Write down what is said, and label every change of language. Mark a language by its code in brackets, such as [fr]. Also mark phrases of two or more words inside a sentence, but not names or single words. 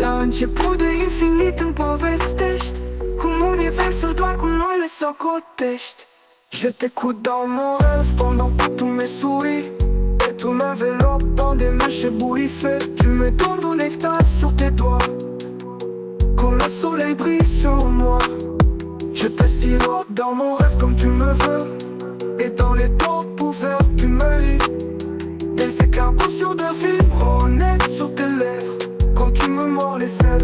[ro] început de infinit îmi povestești cum universul doar cu noi le socotești. [fr] Je t'écoute dans mon rêve pendant que tu me souris et tu m'enveloppes dans des mains ébouriffées. Tu me donnes du nectar sur tes doigts quand le soleil brille sur moi. Je te sirote dans mon rêve comme tu me veux et dans les taupes ouvertes tu me lis des éclaboussures de fibres honnêtes sur tes lèvres quand tu me mords les ailes.